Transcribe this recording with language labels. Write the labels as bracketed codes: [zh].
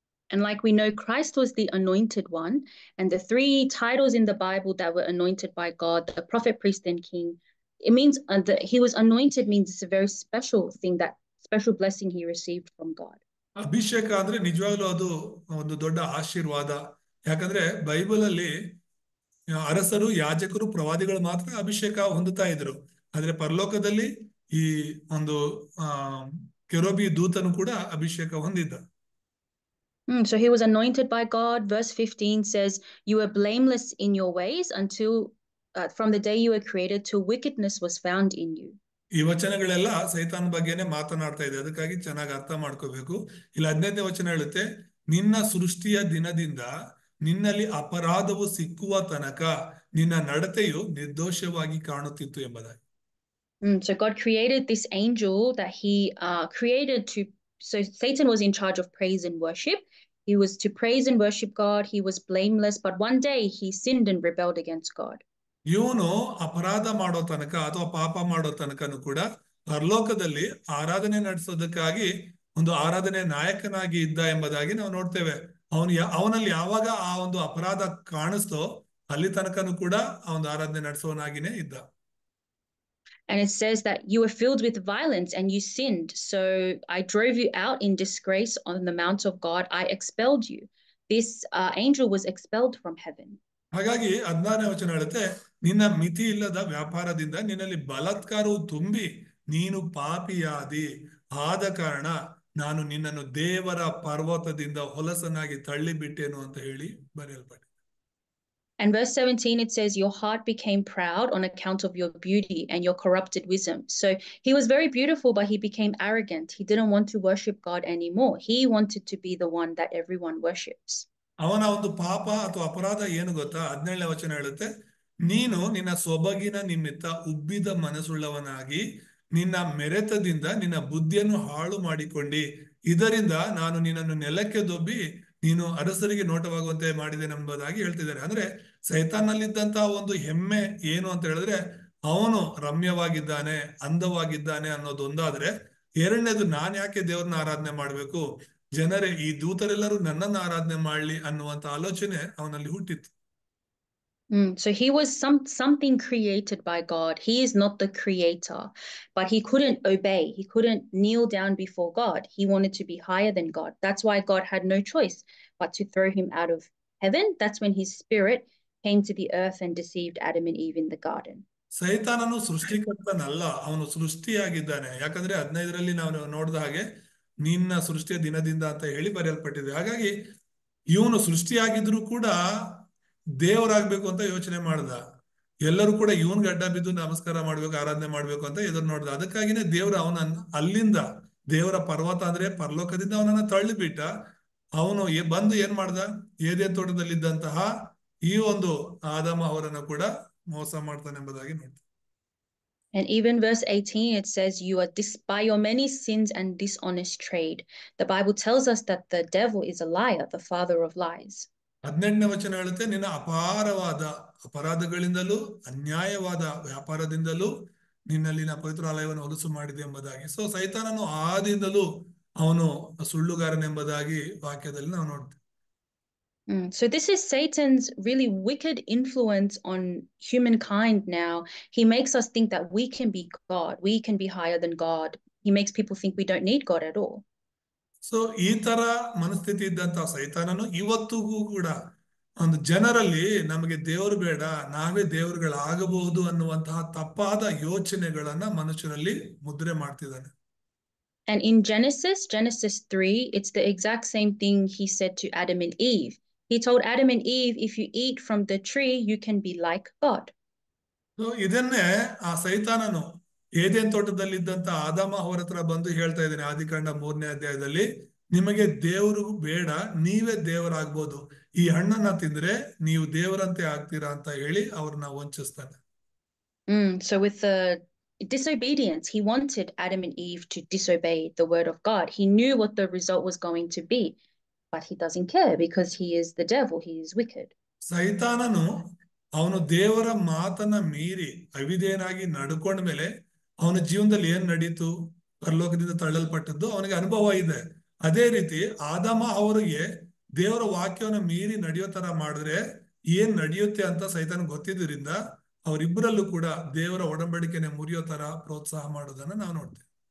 [en] And like we know, Christ was the anointed one, and the three titles in the Bible that were anointed by God, the prophet, priest, and king, it means that he was anointed means it's a very special thing, that special blessing he received from God. [kn] ಅಭಿಷೇಕ ಅಂದ್ರೆ ನಿಜವಾಗ್ಲೂ ಅದು ಒಂದು ದೊಡ್ಡ ಆಶೀರ್ವಾದ. ಯಾಕಂದ್ರೆ Bible ಅಲ್ಲಿ ಅರಸರು, ಯಾಜಕರು, ಪ್ರವಾದಿಗಳು ಮಾತ್ರ ಅಭಿಷೇಕ ಹೊಂದುತ್ತಾ ಇದ್ರು. ಆದ್ರೆ ಪರಲೋಕದಲ್ಲಿ ಈ ಒಂದು ಕೆರೂಬಿ ದೂತನು ಕೂಡ ಅಭಿಷೇಕ ಹೊಂದಿದ್ದ. [en] So he was anointed by God. Verse 15 says, you were blameless in your ways until from the day you were created till wickedness was found in you. [kn] ಈ ವಚನಗಳೆಲ್ಲ ಸೈತಾನ್ ಬಗ್ಗೆನೆ ಮಾತನಾಡ್ತಾ ಇದೆ. ಅದಕ್ಕಾಗಿ ಚೆನ್ನಾಗಿ ಅರ್ಥ ಮಾಡ್ಕೋಬೇಕು. ಇಲ್ಲಿ 15ನೇ ವಚನ ಹೇಳುತ್ತೆ, ನಿನ್ನ ಸೃಷ್ಟಿಯ ದಿನದಿಂದ ನಿನ್ನಲ್ಲಿ ಅಪರಾಧವು ಸಿಕ್ಕುವ ತನಕ ನಿನ್ನ ನಡತೆಯು ನಿರ್ದೋಷವಾಗಿ ಕಾಣುತ್ತಿತ್ತು ಎಂಬುದಾಗಿ. [en] So God created this angel that he created to, so Satan was in charge of praise and worship. He was to praise and worship God. He was blameless, but one day he sinned and rebelled against God. [kn] ಇವನು ಅಪರಾಧ ಮಾಡೋ ತನಕ ಅಥವಾ ಪಾಪ ಮಾಡೋ ತನಕನು ಕೂಡ ಪರಲೋಕದಲ್ಲಿ ಆರಾಧನೆ ನಡೆಸೋದಕ್ಕಾಗಿ ಒಂದು ಆರಾಧನೆ ನಾಯಕನಾಗಿ ಇದ್ದ ಎಂಬುದಾಗಿ ನಾವು ನೋಡ್ತೇವೆ. ಅವನಲ್ಲಿ ಯಾವಾಗ ಆ ಒಂದು ಅಪರಾಧ ಕಾಣಿಸ್ತೋ ಅಲ್ಲಿ ತನಕನು ಕೂಡ ಆ ಒಂದು ಆರಾಧನೆ ನಡೆಸೋನಾಗಿನೇ ಇದ್ದ. [en] And it says that you were filled with violence and you sinned. So I drove you out in disgrace on the mount of God. I expelled you. this angel was expelled from heaven. [kn] ಹಾಗಾಗಿ 16ನೇ ವಚನ ಹೇಳುತ್ತೆ, ನಿನ್ನ ಮಿತಿ ಇಲ್ಲದ ವ್ಯಾಪಾರದಿಂದ ನಿನ್ನಲ್ಲಿ ಬಲಾತ್ಕಾರವು ತುಂಬಿ ನೀನು ಪಾಪಿಯಾದಿ, ಆದ ಕಾರಣ ನಾನು ನಿನ್ನನ್ನು ದೇವರ ಪರ್ವತದಿಂದ ಹೊಲಸನಾಗಿ ತಳ್ಳಿಬಿಟ್ಟೇನು ಅಂತ ಹೇಳಿ ಬರೆಯಲ್ಪಟ್ಟಿದೆ. [en] And verse 17, it says, your heart became proud on account of your beauty and your corrupted wisdom. So he was very beautiful, but he became arrogant. He didn't want to worship God anymore. He wanted to be the one that everyone worships. [kn] ಅವನ ಒಂದು ಪಾಪ ಅಥವಾ ಅಪರಾಧ ಏನು ಗೊತ್ತಾ? 17ನೇ ವಚನ ಹೇಳುತ್ತೆ, ನೀನು ನಿನ್ನ ಸೊಬಗಿನ ನಿಮಿತ್ತ ಉಬ್ಬಿದ ಮನಸ್ಸುಳ್ಳವನಾಗಿ ನಿನ್ನ ಮೆರೆತದಿಂದ ನಿನ್ನ ಬುದ್ಧಿಯನ್ನು ಹಾಳು ಮಾಡಿಕೊಂಡಿ, ಇದರಿಂದ ನಾನು ನಿನ್ನನ್ನು ನೆಲಕ್ಕೆ ದೊಬ್ಬಿ ನೀನು ಅರಸರಿಗೆ ನೋಟವಾಗುವಂತೆ ಮಾಡಿದೆನೆಂಬುದಾಗಿ ಹೇಳ್ತಿದ್ದಾರೆ. ಅಂದ್ರೆ ಸೈತಾನಲ್ಲಿದ್ದಂತಹ ಒಂದು ಹೆಮ್ಮೆ ಏನು ಅಂತ ಹೇಳಿದ್ರೆ, ಅವನು ರಮ್ಯವಾಗಿದ್ದಾನೆ, ಅಂದವಾಗಿದ್ದಾನೆ ಅನ್ನೋದೊಂದಾದ್ರೆ, ಎರಡನೇದು ನಾನ್ ಯಾಕೆ ದೇವ್ರನ್ನ ಆರಾಧನೆ ಮಾಡ್ಬೇಕು, ಜನರೇ ಈ ದೂತರೆಲ್ಲರೂ ನನ್ನನ್ನು ಆರಾಧನೆ ಮಾಡ್ಲಿ ಅನ್ನುವಂತ ಆಲೋಚನೆ ಅವನಲ್ಲಿ ಹುಟ್ಟಿತ್ತು. [en] So he was something created by God. He is not the creator, but he couldn't obey. He couldn't kneel down before God. He wanted to be higher than God. That's why God had no choice but to throw him out of heaven. That's when his spirit came to the earth and deceived Adam and Eve in the garden. [kn] ಸೈತಾನನು ಸೃಷ್ಟಿಕರ್ತನಲ್ಲ, ಅವನು ಸೃಷ್ಟಿಯಾಗಿದ್ದಾನೆ. ಯಾಕಂದ್ರೆ 15ರಲ್ಲಿ ನಾವು ನೋಡಿದ ಹಾಗೆ ನಿನ್ನ ಸೃಷ್ಟಿಯ ದಿನದಿಂದ ಅಂತ ಹೇಳಿ ಬರೆಯಲ್ಪಟ್ಟಿದೆ. ಹಾಗಾಗಿ ಇವನು ಸೃಷ್ಟಿಯಾಗಿದ್ರು ಕೂಡ ದೇವರಾಗ್ಬೇಕು ಅಂತ ಯೋಚನೆ ಮಾಡ್ದ. ಎಲ್ಲರೂ ಕೂಡ ಇವನ್ಗೆ ಅಡ್ಡ ಬಿದ್ದು ನಮಸ್ಕಾರ ಮಾಡ್ಬೇಕು, ಆರಾಧನೆ ಮಾಡ್ಬೇಕು ಅಂತ ಎದುರು ನೋಡ್ದ. ಅದಕ್ಕಾಗಿನೇ ದೇವ್ರು ಅಲ್ಲಿಂದ ದೇವರ ಪರ್ವತ ಅಂದ್ರೆ ಪರಲೋಕದಿಂದ ಅವನನ್ನ ತಳ್ಳಿಬಿಟ್ಟ. ಅವನು ಬಂದು ಏನ್ ಮಾಡ್ದ, ಏದೇನ್ ತೋಟದಲ್ಲಿದ್ದಂತಹ ಈ ಒಂದು ಆದಾಮ ಅವರನ್ನು ಕೂಡ ಮೋಸ ಮಾಡ್ತಾನೆ ಎಂಬುದಾಗಿ ನೋಡ್ತಾನೆ. [en] And even verse 18, it says, you are by your many sins and dishonest trade. The Bible tells us that the devil is a liar, the father of lies. [kn] 18ನೇ ವಚನ ಹೇಳುತ್ತೆ, ನಿನ್ನ ಅಪಾರವಾದ ಅಪರಾಧಗಳಿಂದಲೂ ಅನ್ಯಾಯವಾದ ವ್ಯಾಪಾರದಿಂದಲೂ ನಿನ್ನಲ್ಲಿನ ಪವಿತ್ರಾಲಯವನ್ನು ಹೊಲಸು ಮಾಡಿದೆ ಎಂಬುದಾಗಿ. ಸೊ ಸೈತಾನನು ಆದಿಯಿಂದಲೂ ಅವನು ಸುಳ್ಳುಗಾರನೆಂಬುದಾಗಿ ವಾಕ್ಯದಲ್ಲಿ ನಾವು ನೋಡ್ತೇವೆ. [en] So this is Satan's really wicked influence on humankind now. He makes us think that we can be God. We can be higher than God. He makes people think we don't need God at all. [kn] So ಈ ತರ ಮನಸ್ಥಿತಿ ಇದ್ದಂತಹ ಸೈತಾನನು ಇವತ್ತಿಗೂ ಕೂಡ ಒಂದು ಜನರಲ್ಲಿ ನಮಗೆ ದೇವರು ಬೇಡ, ನಾವೇ ದೇವರುಗಳಾಗಬಹುದು ಅನ್ನುವಂತಹ ತಪ್ಪಾದ ಯೋಚನೆಗಳನ್ನ ಮನುಷ್ಯರಲ್ಲಿ ಮುದ್ರೆ ಮಾಡ್ತಿದ್ದಾನೆ. [en] And in Genesis 3, it's the exact same thing he said to Adam and Eve. He told Adam and Eve, if you eat from the tree, you can be like God. [kn] So ಇದನ್ನೇ ಆ ಸೈತಾನನು ಏದೇನ್ ತೋಟದಲ್ಲಿದ್ದಂತ ಆದಾಮ ಅವರ ಹತ್ರ ಬಂದು ಹೇಳ್ತಾ ಇದ್ದಾನೆ. ಆದಿಕಾಂಡ 3ನೇ ಅಧ್ಯಾಯದಲ್ಲಿ, ನಿಮಗೆ ದೇವರು ಬೇಡ, ನೀವೇ ದೇವರಾಗ್ಬೋದು, ಈ ಹಣ್ಣನ್ನ ತಿಂದ್ರೆ ನೀವು ದೇವರಂತೆ ಆಗ್ತೀರಾ ಅಂತ ಹೇಳಿ ಅವ್ರನ್ನ ವಂಚಿಸ್ತಾನೆ. [en] So with the disobedience, he wanted Adam and Eve to disobey the word of God. He knew what the result was going to be, but he doesn't care because he is the devil. He is wicked. [kn] ಸೈತಾನನು ಅವನು ದೇವರ ಮಾತನ್ನ ಮೀರಿ ಅವಿಧೇಯನಾಗಿ ನಡ್ಕೊಂಡ ಮೇಲೆ ಅವನ ಜೀವನದಲ್ಲಿ ಏನ್ ನಡೀತು, ಪರಲೋಕದಿಂದ ತಳ್ಳಲ್ಪಟ್ಟದ್ದು ಅವನಿಗೆ ಅನುಭವ ಇದೆ. ಅದೇ ರೀತಿ ಆದಾಮ ಅವರಿಗೆ ದೇವರ ವಾಕ್ಯವನ್ನು ಮೀರಿ ನಡೆಯೋ ತರ ಮಾಡಿದ್ರೆ ಏನ್ ನಡೆಯುತ್ತೆ ಅಂತ ಸೈತಾನ ಗೊತ್ತಿದ್ದರಿಂದ ಅವರಿಬ್ಬರಲ್ಲೂ ಕೂಡ ದೇವರ ಒಡಂಬಡಿಕೆನೆ ಮುರಿಯೋ ತರ ಪ್ರೋತ್ಸಾಹ ಮಾಡೋದನ್ನ ನಾವು ನೋಡ್ತೇವೆ.